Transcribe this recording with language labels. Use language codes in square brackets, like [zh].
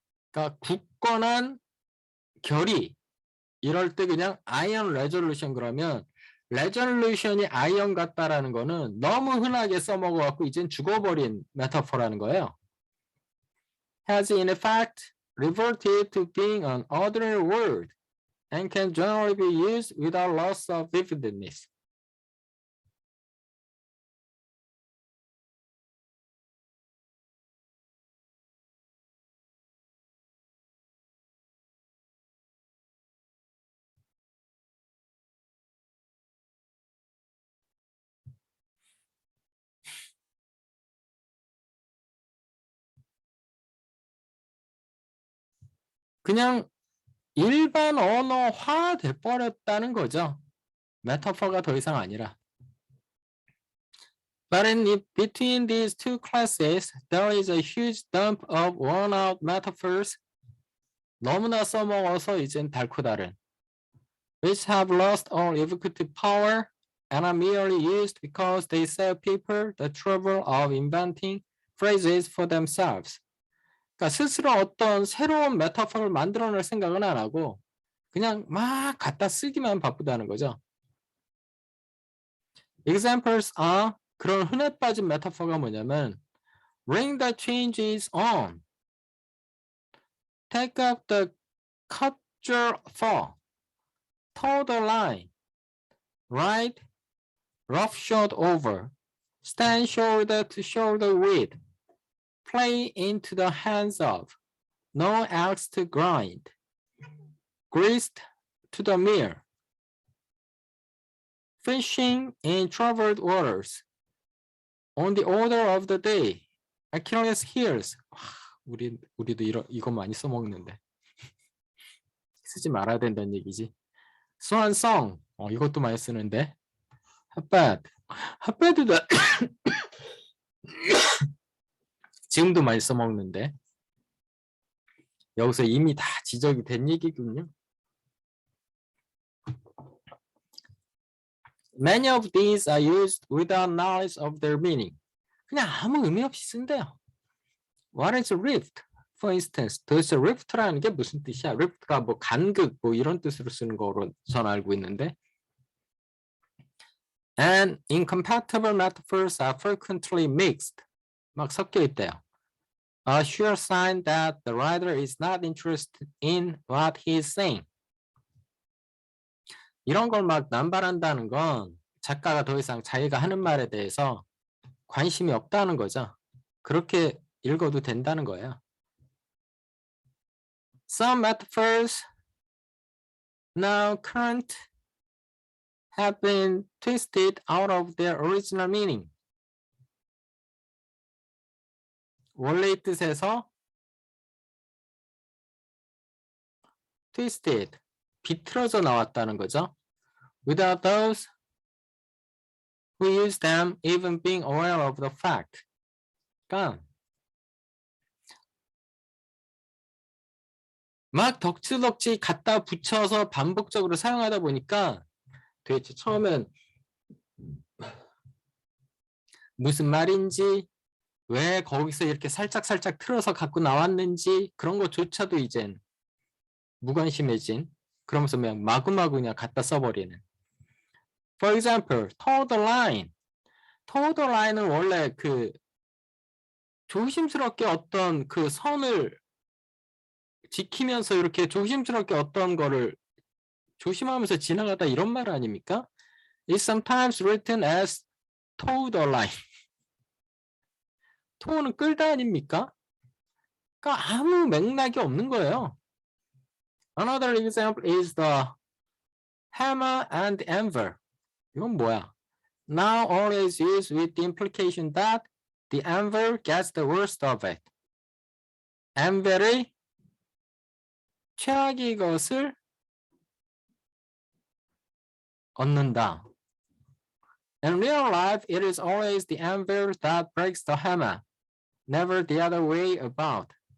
[ko] 그러니까 굳건한 결의. 이럴 때 그냥 [en] iron resolution [ko] 그러면 resolution이 iron 같다라는 거는 너무 흔하게 써먹어갖고 이젠 죽어버린 메타포라는 거예요. [en] Has in effect reverted to being an ordinary word and can generally be used without loss of vividness. [ko] 그냥 일반 언어화 돼버렸다는 거죠. 메타포가 더 이상 아니라. [en] But between these two classes, there is a huge dump of worn-out metaphors. [ko] 너무나 써먹어서 이젠 닳고 다른. [en] Which have lost all evocative power and are merely used because they save people the trouble of inventing phrases for themselves. [ko] 그러니까 스스로 어떤 새로운 메타포를 만들어낼 생각은 안 하고 그냥 막 갖다 쓰기만 바쁘다는 거죠. [en] Examples are [ko] 그런 흔해 빠진 메타포가 뭐냐면 [en] Ring the changes on. Take up the cudgel for. Toe the line. Ride roughshod over. Stand shoulder to shoulder with. Play into the hands of. No axe to grind. Grist to the mill. Fishing in troubled waters. On the order of the day. Achilles heels. [ko] 우리도 이거 많이 써먹는데. 쓰지 말아야 된다는 얘기지. Swan song. 이것도 많이 쓰는데. 핫바드도 지금도 많이 써먹는데. 여기서 이미 다 지적이 된 얘기군요. [en] Many of these are used without knowledge of their meaning. [ko] 그냥 아무 의미 없이 쓴대요. [en] What is a rift? For instance, [ko] 도대체 rift라는 게 무슨 뜻이야? rift가 뭐 간극 뭐 이런 뜻으로 쓰는 거로 전 알고 있는데. [en] And incompatible metaphors are frequently mixed. [ko] 막 섞여 있대요. [en] A sure sign that the writer is not interested in what he is saying. [ko] 이런 걸 막 남발한다는 건 작가가 더 이상 자기가 하는 말에 대해서 관심이 없다는 거죠. 그렇게 읽어도 된다는 거예요. [en] Some metaphors now current have been twisted out of their original meaning. [ko] 원래의 뜻에서 twisted, 비틀어져 나왔다는 거죠. [en] Without those who use them even being aware of the fact. [ko] 그러니까 막 덕지덕지 갖다 붙여서 반복적으로 사용하다 보니까 도대체 처음엔 무슨 말인지 왜 거기서 이렇게 살짝 틀어서 갖고 나왔는지 그런 것조차도 이젠 무관심해진, 그러면서 그냥 마구마구 그냥 갖다 써버리는. [en] For example, toe the line. [ko] toe the line은 원래 그 조심스럽게 어떤 그 선을 지키면서 이렇게 조심스럽게 어떤 거를 조심하면서 지나가다 이런 말 아닙니까? [en] It's sometimes written as toe the line. [ko] toe는 끌다 아닙니까? 그러니까 아무 맥락이 없는 거예요. [en] Another example is the hammer and anvil. [ko] 이건 뭐야? [en] Now always used with the implication that the anvil gets the worst of it. [ko] anvil이 최악의 것을 얻는다. [en] In real life, it is always the anvil that breaks the hammer, never the other way about.